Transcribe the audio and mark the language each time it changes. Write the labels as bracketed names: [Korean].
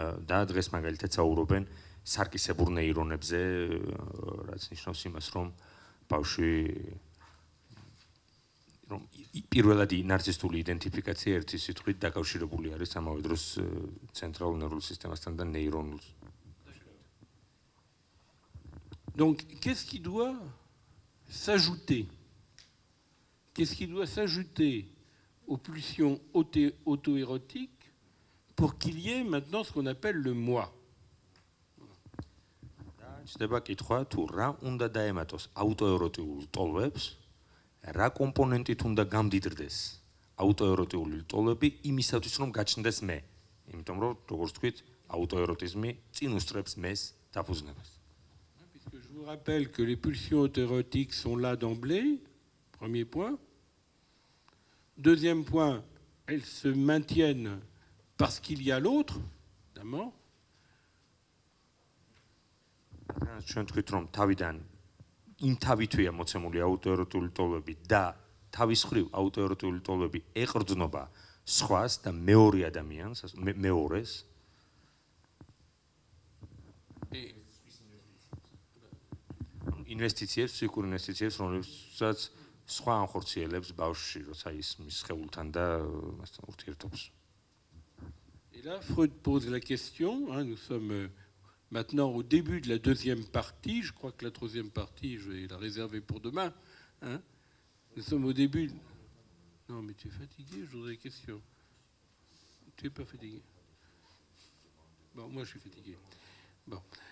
[Georgian] და დღეს მაგალითად საუბრობენ სარკისებურ ნეირონებზე, რაც ნიშნავს იმას, რომ ბავშვი რომ პირველად ნარცისტული იდენტიფიკაცია ერთი სიტყვით დაკავშირებული არის ამავე დროს ცენტრალურ ნერვულ სისტემასთან და ნეირონულ. [French] Donc, qu'est-ce qui doit s'ajouter? Qu'est-ce qui doit s'ajouter aux pulsions auto-érotiques pour qu'il y ait maintenant ce qu'on appelle le moi? [Georgian] ჩდება კითხვა თუ რა უნდა დაემატოს აუტოეროტიულ ტოლვებს, რა კომპონენტით უნდა გამდიდრდეს აუტოეროტიული ტოლვები იმისათვის რომ გაჩნდეს მე. იმიტომ რომ როგორც თქვით, აუტოეროტიზმი წინ უსწრებს მეს დაფუძნებას. [French] Puisque je vous rappelle que les pulsions auto-érotiques sont là d'emblée, premier point. Deuxième point, elles se maintiennent parce qu'il y a l'autre, évidemment. [Georgian] ჩვენ თქვით რომ თავიდან იმ თავითვია მოცემული აუტოეროტიული ტოლვები და თავის მხრივ აუტოეროტიული ტოლვები ეყრდნობა სხვას და მეორე ადამიანს, მეორეს. ინვესტიციებს, ფსიქურ ინვესტიციებს, რომელსაც სხვა ანხორციელებს ბავშვში, როცა ის მის სხეულთან და მასთან ურთიერთობს. [French] Et là, Freud pose la question, hein, nous sommes maintenant au début de la deuxième partie, je crois que la troisième partie, je vais la réserver pour demain. Hein. Nous sommes au début... Non, mais tu es fatigué, je voudrais des questions. Tu n'es pas fatigué? Bon, moi je suis fatigué. Bon.